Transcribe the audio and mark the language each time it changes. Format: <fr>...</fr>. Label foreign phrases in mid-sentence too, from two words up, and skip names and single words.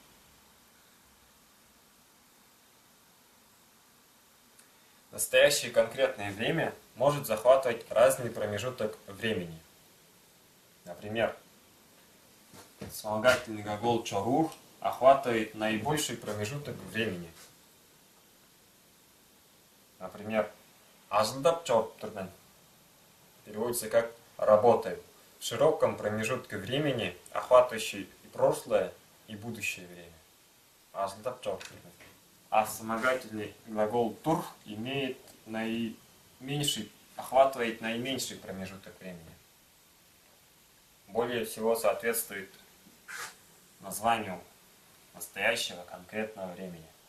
<ru>Настоящее конкретное время может захватывать разный промежуток времени. Например, вспомогательный глагол чорур охватывает наибольший промежуток времени. Например,</ru> <tyv>ажылдап чоруп турмен</tyv> <ru>переводится как «работаю». В широком промежутке времени, охватывающий и прошлое, и будущее время.</ru> <tyv>Ажылдап чоруп турмен.</tyv> <ru>А вспомогательный глагол тур охватывает наименьший промежуток времени. Более всего соответствует названию настоящего конкретного времени.</ru>